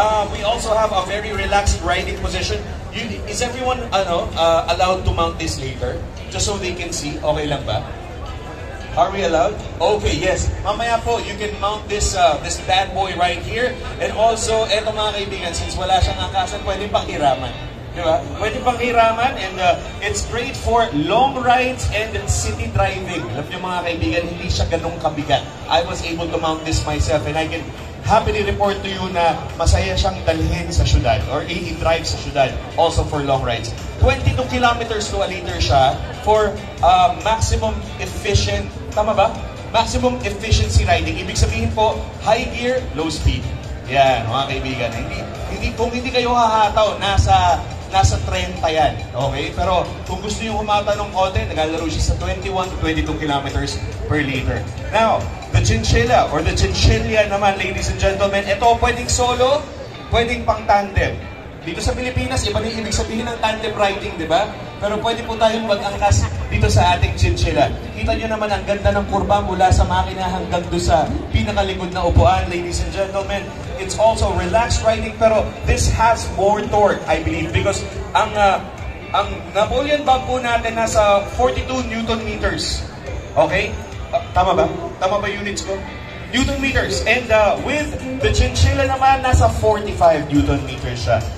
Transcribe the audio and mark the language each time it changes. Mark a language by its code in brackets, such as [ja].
[en] We also have a very relaxed riding position. Is everyone allowed to mount this later? Just so they can see, okay lang ba? Are we allowed? Okay, yes. [tl] Mamaya po, [en] you can mount this this bad boy right here. [tl] And also, eto mga kaibigan, since wala siyang angkasan, pwede pang hiraman. Diba? Pwede pang hiraman, [en] and it's great for long rides and city driving. [tl] Alam niyo mga kaibigan, hindi siya ganun kabigat. [en] I was able to mount this myself, and I can happily report to you [tl] na masaya siyang dalhin sa syudad [en] or i-drive sa syudad, also for long rides. 22 kilometers to a liter siya for maximum efficient, tama ba? Maximum efficiency riding. [tl] Ibig sabihin po, high gear, low speed. Yan, mga kaibigan. Kung hindi kayo hahataw, nasa 30 yan. Okay? Pero kung gusto nyo humata ng konti, naglalaro siya sa 21 to 22 kilometers per liter. [en] Now, the chinchilla or the chinchilla naman, ladies and gentlemen, [tl] ito pwedeng solo, pwedeng pang tandem. Dito sa Pilipinas, iba na yung ibig sabihin ng tandem riding, di ba? Pero pwede po tayong mag-angkas dito sa ating chinchilla. Kita nyo naman ang ganda ng kurba mula sa makina hanggang doon sa pinakalikod na upuan, ladies and gentlemen. [en] It's also relaxed riding, pero this has more torque, I believe, because [tl] ang Napoleon bug po natin nasa [en] 42 Newton meters. [tl] Okay? Tama ba? Tama ba units ko? Newton meters. And with the chinchilla naman, nasa 45 Newton meters siya.